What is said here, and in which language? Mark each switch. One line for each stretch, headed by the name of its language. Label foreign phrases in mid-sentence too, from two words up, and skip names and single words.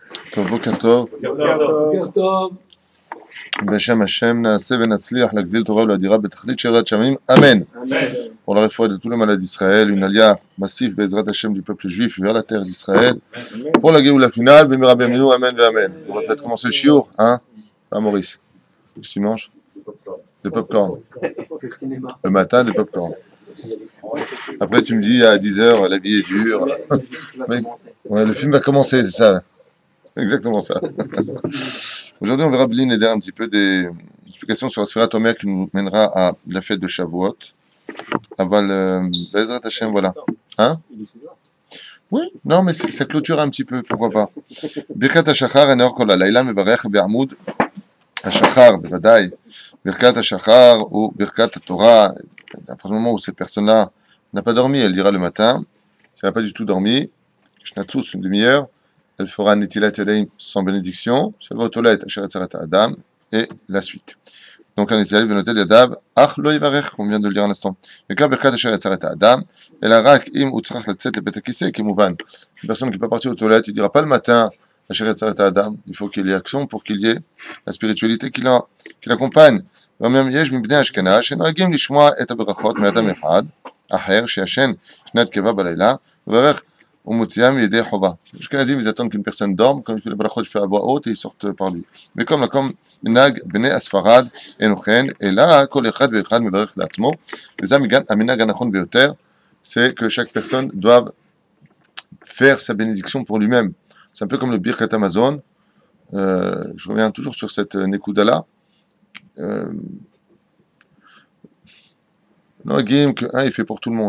Hebrew: טוב, בוקר טוב. בוקר טוב. בשם השם נעשה ונצליח להגדיל תורה ולאדירה בתכלית שירת שמיים, amen.
French: Pour la réforme de tous les malades d'Israël, une alia massive
Hebrew: בעזרת השם
French: du peuple juif vers la terre d'Israël. Pour la Géoula finale,
Hebrew: במהרה בימינו,
French: amen et amen. On va peut-être commencer le chiour, hein? Ah, Maurice. Qu'est-ce que tu manges? Des popcorn. Le matin, des popcorn. Après, tu me dis à 10h, la vie est dure. Ouais, le film va commencer, c'est ça. Exactement ça. Aujourd'hui, on verra Blin aider un petit peu des explications sur la Sphira Tomer qui nous mènera à la fête de Shavuot.
Hebrew: אבל בעזרת השם,
French: voilà. Hein? Oui, non, mais ça clôture un petit peu, pourquoi pas.
Hebrew: ברכת השחר, הניעור כל הלילה, מברך בעמוד השחר, בוודאי. ברכת השחר ou ברכת התורה.
French: À partir du moment où cette personne-là n'a pas dormi, elle dira le matin. Si elle n'a pas du tout dormi, Shnatsus, une demi-heure, elle fera
Hebrew: נטילת ידיים
French: sans bénédiction. Si elle va aux toilettes,
Hebrew: אשר יצר את האדם,
French: et la suite. Donc, un
Hebrew: נטילת ונוטל ידיו, אך לא יברך,
French: qu'on vient de le dire à l'instant. Mais quand
Hebrew: ברכת אשר יצר את האדם,
French: elle a
Hebrew: רק אם הוצרך לצאת לבית הכסא,
French: qui est Mouvan. Une personne qui n'est pas partie aux toilettes, il ne dira pas le matin,
Hebrew: אשר יצר את האדם.
French: Il faut qu'il y ait action pour qu'il y ait la spiritualité qui l'accompagne.
Hebrew: ואומרים יש מבני אשכנז שנוהגים לשמוע את הברכות מאדם אחד אחר שישן שנת קיבה בלילה וברך ומוציאם לידי חובה.
French: אשכנזים ils attendent qu'une personne dorme, quand il fait les brachot, il fait à voix haute et ils sortent par lui. Mais comme
Hebrew: מנהג בני הספרד אינו כן, אלא כל אחד ואחד מברך לעצמו, וזה המנהג הנכון ביותר,
French: c'est que chaque personne doit faire sa bénédiction pour lui-même. C'est un peu comme le
Hebrew: ברכת המזון.
French: Je reviens toujours sur cette Nekuda-là. Noagim, que un il fait pour tout le monde.